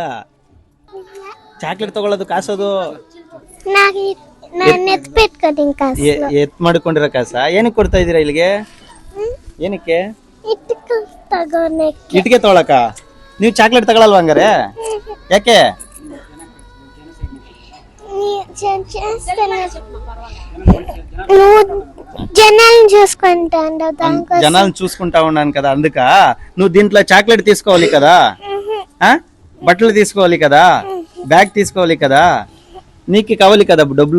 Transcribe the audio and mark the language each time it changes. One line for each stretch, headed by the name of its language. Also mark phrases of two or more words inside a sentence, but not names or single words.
Kannada: ಚಾಕ್ಲೇಟ್ ತಗೊಳ್ಳೋದು ಕಾಸು ಅದು? ಎತ್ ಮಾಡಿಕೊಂಡಿರೋ ಕಾಸ? ಏನಕ್ಕೆ ಕೊಡ್ತಾ ಇದೀರಾ ಇಲ್ಲಿಗೆ? ಏನಕ್ಕೆ? ಇಟ್ಟಿಗೆ ತಗೊಳಕ? ನೀವು ಚಾಕ್ಲೇಟ್ ತಗೊಳಲ್ವಾ ಹಂಗಾರೆ? ಯಾಕೆ?
Telugu: జనాలను చూసుకుంటా ఉన్నాను కదా, అందుక నువ్వు దీంట్లో చాక్లెట్ తీసుకోవాలి కదా, బట్టలు తీసుకోవాలి కదా, బ్యాగ్ తీసుకోవాలి కదా, నీకు కావాలి కదా డబ్బులు.